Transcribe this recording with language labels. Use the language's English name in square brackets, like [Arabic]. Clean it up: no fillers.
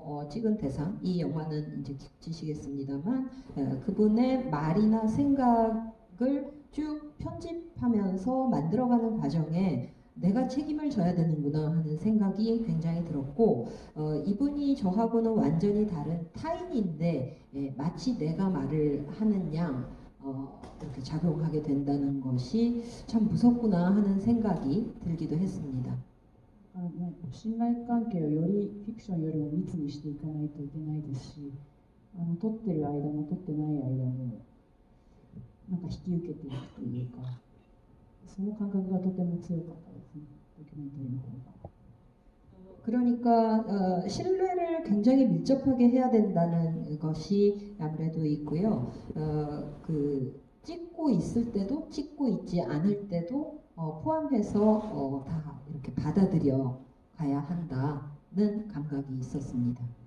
[Korean] 찍은 대상 이 영화는 이제 기쿠치 씨겠습니다만 그분의 말이나 생각을 쭉 편집하면서 만들어가는 과정에 내가 책임을 져야 되는구나 하는 생각이 굉장히 들었고 이분이 저하고는 완전히 다른 타인인데 마치 내가 말을 하는 양 이렇게 작용하게 된다는 것이 참 무섭구나 하는 생각이 들기도 했습니다. [Japanese] 信頼関係をよりフィクションよりも密にしていかないといけないですし、撮ってる間も撮ってない間もなんか引き受けていくというか、その感覚がとても強かったですね、ドキュメンタリーの方が。 [Korean] 그러니까 신뢰를 굉장히 밀접하게 해야 된다는 것이 아무래도 있고요. 그 찍고 있을 때도 찍고 있지 않을 때도 포함해서 다 이렇게 받아들여 가야 한다는 감각이 있었습니다.